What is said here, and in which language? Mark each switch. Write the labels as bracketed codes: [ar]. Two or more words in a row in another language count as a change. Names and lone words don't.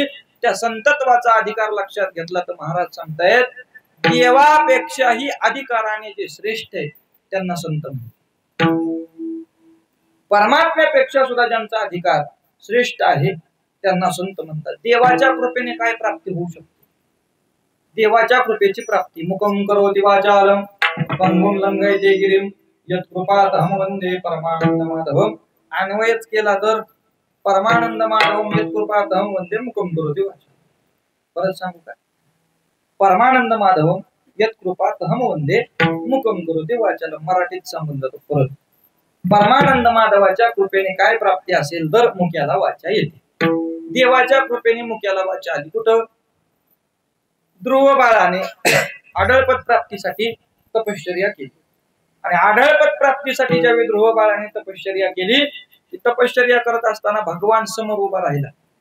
[mr] त्या संतत्वाचा अधिकार लक्षात घेतला तर महाराज सांगतायत देवापेक्षाही अधिकाराने जे श्रेष्ठ आहे त्यांना संत म्हणतात. परमात्म्यापेक्षा सुद्धा ज्यांचा अधिकार श्रेष्ठ आहे त्यांना संत म्हणतात. देवाच्या कृपेने काय प्राप्ती होऊ शकते? देवाच्या कृपेची प्राप्ती [sa] मुखम करोति वाचालम पंगुम लंघयते गिरिम यत्कृपातहं वंदे परमानंद माधवम. [mr] अन्वयच केला तर [sa] परमानंद माधवम यत्कृपातहं वंदे मुखम करोति वाचालम. [mr] परत सांगू काय? [sa] परमानंद माधवम यत्कृपातहं वंदे मुखम करोति वाचालम. [mr] मराठीत सांगून जातो परत. परमानंद माधवाच्या कृपेने काय प्राप्ती असेल तर मुख्याला वाचा येते. देवाच्या कृपेने मुख्याला वाचा आली. कुठं? ध्रुव बाळाने आढळपद प्राप्तीसाठी तपश्चर्या केली. आणि आढळपद प्राप्तीसाठी ज्यावेळी ध्रुव बाळाने तपश्चर्या केली, ती तपश्चर्या करत असताना भगवान समोर उभा राहिला.